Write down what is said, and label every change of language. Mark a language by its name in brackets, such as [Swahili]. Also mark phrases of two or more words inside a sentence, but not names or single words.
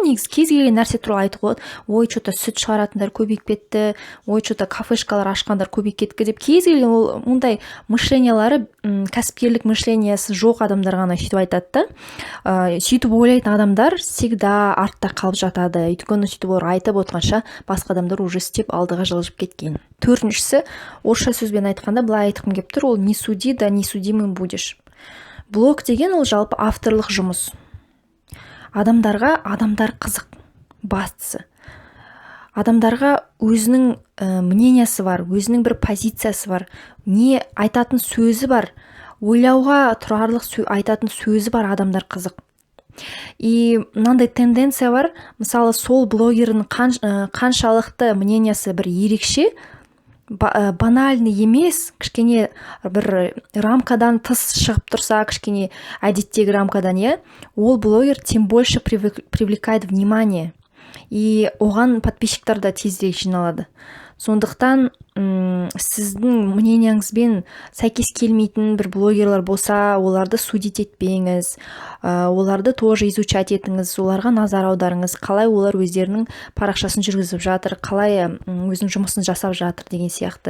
[Kazakh] Негізі кез келген нәрсе туралы айтуға болады. Ой, что-то сүт шығаратындар көбейіп кетті, ой, что-то кафешкалар ашқандар көбейіп кетті деп кез келген ол мұндай мышлениялары кәсіпкерлік мышлениясы жоқ адамдар ғана сөйтіп айтады да. Сөйтіп ойлайтын адамдар всегда артта қалып жатады. Өйткені сөйтіп олар айтып отқанша басқа адамдар уже істеп алдыға жылжып кеткен. Төртіншісі, орысша сөзбен айтқанда былай айтқым келіп тұр, ол [Russian] не суди, да не судимым будешь. [Kazakh] Блог деген ол жалпы авторлық жұмыс. Адамдарға адамдар қызық, бастысы. Адамдарға өзінің мнениясы бар, өзінің бір позициясы бар, не айтатын сөзі бар, ойлауға тұрарлық айтатын сөзі бар адамдар қызық. И мынандай тенденция бар, мысалы сол блогердің қаншалықты мнениясы бір ерекше, банальный емес, кішкене бір рамкадан тыс шығып тұрса, кішкене әдеттегі рамкадан, ол блогер [Russian] тем больше привлекает внимание. [Kazakh] И оған подписчиктар да тезірек жиналады. Сондықтан сіздің мненияңызбен сәйкес келмейтін бір блогерлар болса, оларды судить етпеңіз, оларды [Russian] тоже изучать [Kazakh] етіңіз, оларға назар аударыңыз, қалай олар өздерінің парақшасын жүргізіп жатыр, қалай өзінің жұмысын жасап жатыр деген сияқты.